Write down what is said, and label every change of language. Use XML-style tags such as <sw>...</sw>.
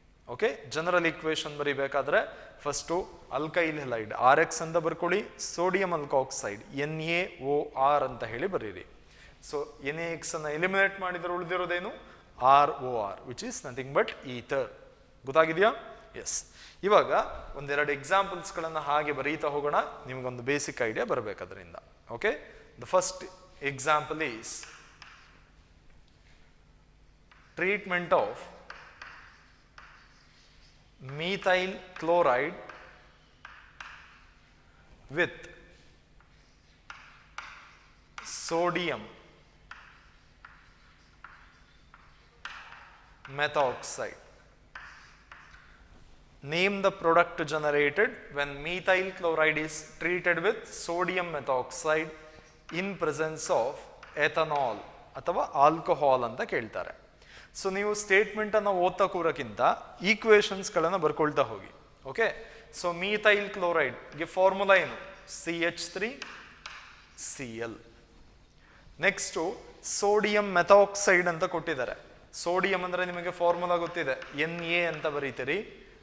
<kn>Okay, general equation ಬರೀಬೇಕಾದ್ರೆ first alkyl ಹಲೈಡ್ RX ಅಂತ ಬರ್ಕೊಳ್ಳಿ, sodium ಅಲ್ಕಾಕ್ಸೈಡ್ NaOR ಅಂತ ಹೇಳಿ ಬರೀರಿ. ಸೊ NaX ಅನ್ನು ಎಲಿಮಿನೇಟ್ ಮಾಡಿದ್ರೆ ಉಳಿದಿರೋದೇನು? ROR,</kn> <en>Which is nothing but ether.</en> <kn>ಗೊತ್ತಾಗಿದೆಯಾ? S. ಇವಾಗ ಒಂದೆರಡು ಎಕ್ಸಾಂಪಲ್ಸ್ಗಳನ್ನು ಹಾಗೆ ಬರೀತಾ ಹೋಗೋಣ, ನಿಮಗೊಂದು basic idea ಬರಬೇಕದ್ರಿಂದ.</kn> <en>Okay, the first example is treatment of methyl chloride with sodium methoxide. Name the product generated when methyl chloride is treated with sodium methoxide in presence of ethanol</en> <kn>ಅಥವಾ alcohol ಅಂತ ಕೇಳ್ತಾರೆ. So ನೀವು statement ಅನ್ನು ಓದ್ತಾ ಕೂರಕ್ಕಿಂತ ಈಕ್ವೇಶನ್ಸ್ಗಳನ್ನು ಬರ್ಕೊಳ್ತಾ ಹೋಗಿ. Okay, so methyl ಕ್ಲೋರೈಡ್ಗೆ formula ಏನು? CH3Cl. Next sodium methoxide ಅಂತ ಕೊಟ್ಟಿದ್ದಾರೆ. ಸೋಡಿಯಂ ಅಂದರೆ ನಿಮಗೆ ಫಾರ್ಮುಲಾ ಗೊತ್ತಿದೆ, Na ಅಂತ ಬರೀತೀರಿ.</kn>